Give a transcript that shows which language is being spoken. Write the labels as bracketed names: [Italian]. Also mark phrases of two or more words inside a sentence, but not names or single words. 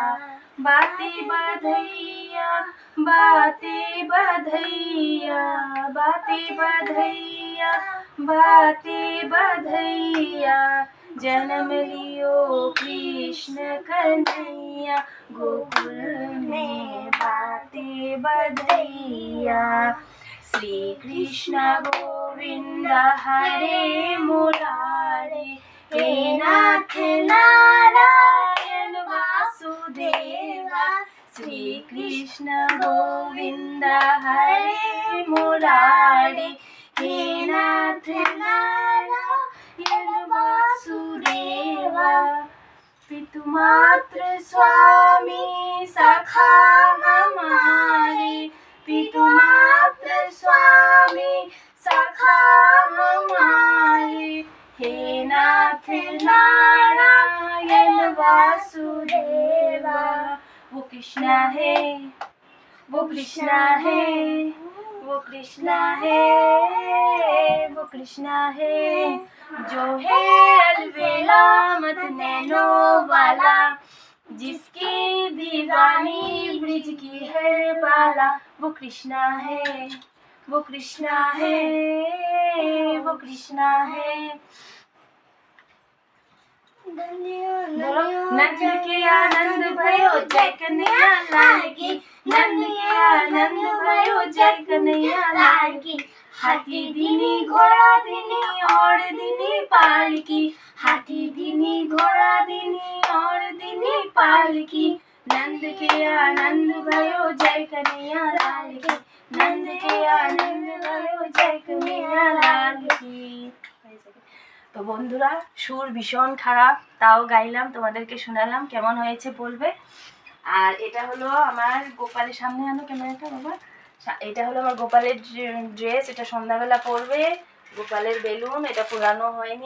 [Hindi] बातें बधैया, बातें बधैया, बातें बधैया, बातें बधैया। जन्म लियो कृष्ण कन्हैया, गोकुल में बातें बधैया। श्री कृष्ण गोविंद हरे मुरारे, हे नाथ नारायण वासुदेवा। श्री कृष्ण गोविंद हरे मुरारे, हे नाथ नारायण वासुदेवा। पितुमात्र स्वामी सखा हमारे, पितुमात्र स्वामी सखा हमारे। हे नाथ नारायण वासुदेवा। वो कृष्णा है, वो कृष्णा है, वो कृष्णा है, वो कृष्णा है, जो है अलबेला मत नैनो वाला, जिसकी दीवानी ब्रिज की है बाला। वो कृष्णा है, वो कृष्णा है, वो कृष्णा है। नंद के आनंद भयो जय कन्हैया लाल की, नंद के आनंद भयो जय कन्हैया लाल की। हाथी दिनी घोड़ा दिनी और दिनी पालकी, हाथी दिनी घोड़ा दिनी और दिनी पालकी। नंद के आनंद भयो जय कन्हैया लाल की, नंद के आनंद भयो जय कन्हैया लाल की। [Bangla] তো বন্ধুরা সুর ভীষণ খারাপ, তাও গাইলাম, তোমাদেরকে শোনালাম, কেমন হয়েছে বলবে। আর এটা হলো আমার গোপালের, সামনে আনো ক্যামেরাটা বাবা। এটা হলো আমার গোপালের ড্রেস, এটা সন্ধ্যাবেলা পরবে। গোপালের বেলুন, এটা পোড়ানো হয়নি।